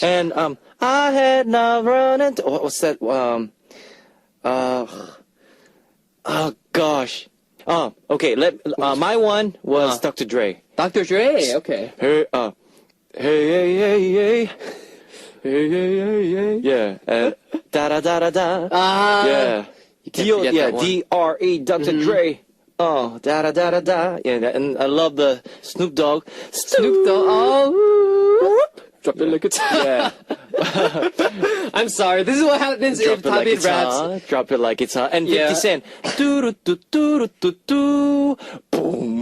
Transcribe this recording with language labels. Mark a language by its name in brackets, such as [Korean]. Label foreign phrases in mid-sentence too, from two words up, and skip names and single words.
[English] And I had not run into what's that? Oh gosh. Oh, okay. My one was Dr. Dre. Dr. Dre. Okay. Hey, hey. Hey, hey. Yeah. Da da da da da. Yeah. Can't forget that one. D.R.E. Dr. Dre. Oh, da da da da da. Yeah, and I love the Snoop Dogg. Snoop Dogg. Oh. Drop it like it's hot. Yeah. I'm sorry. This is what happens if Drop it like Tabi it's raps. hot. Drop it like it's hot. And 50 Yeah. Cent. Do do do do do do. Boom.